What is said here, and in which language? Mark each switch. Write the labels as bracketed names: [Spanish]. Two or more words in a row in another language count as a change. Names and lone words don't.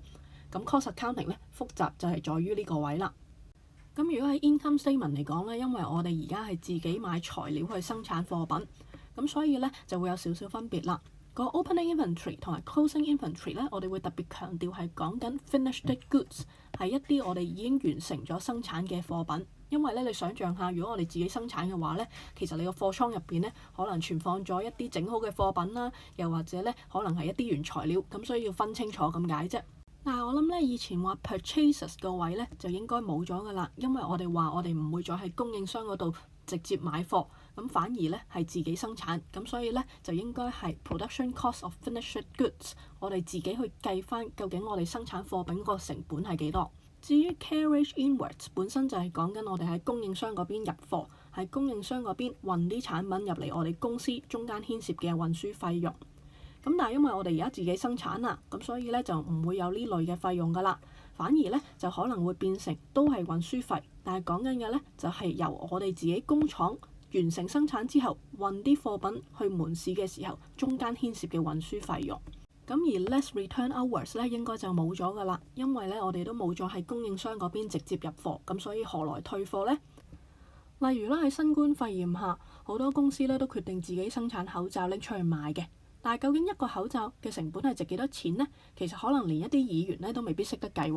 [Cantonese] 咁 [English] cost accounting [Cantonese] 咧複雜就係在於呢個位啦。咁如果喺 [English] income statement [Cantonese] 嚟講咧，因為我哋而家係自己買材料去生產貨品，咁所以咧就會有少少分別啦。個 [English] opening inventory [Cantonese] 同埋 [English] closing inventory [Cantonese] 咧，我哋會特別強調係講緊 [English] finished goods， [Cantonese] 係一啲我哋已經完成咗生產嘅貨品。因為咧，你想象下，如果我哋自己生產嘅話咧，其實你個貨倉入邊咧可能存放咗一啲整好嘅貨品啦，又或者咧可能係一啲原材料，咁所以要分清楚咁解啫。但係我諗咧，以前話 purchases 個位咧就應該冇咗㗎啦，因為我哋話我哋唔會再喺供應商嗰度直接買貨，咁反而咧係自己生產，咁所以咧就應該係 [English] production cost of finished goods， [Cantonese] 我哋自己去計翻究竟我哋生產貨品個成本係幾多。至於 [English] carriage inwards [Cantonese] 本身就係講緊我哋喺供應商嗰邊入貨，喺供應商嗰邊運啲產品入嚟我哋公司，中間牽涉嘅運輸費用。咁但係因為我哋而家自己生產啦，咁所以咧就唔會有呢類嘅費用㗎啦，反而咧就可能會變成都係運輸費，但係講緊嘅咧就係由我哋自己工廠完成生產之後運啲貨品去門市嘅時候，中間牽涉嘅運輸費用。咁而 [English] less return hours [Cantonese] 咧應該就冇咗㗎啦，因為咧我哋都冇咗喺供應商嗰邊直接入貨，咁所以何來退貨呢？例如啦，喺新冠肺炎下，好多公司咧都決定自己生產口罩拎出去賣嘅。但係究竟一個口罩嘅成本係值幾多錢呢？其實可能連一啲議員咧都未必識得計喎。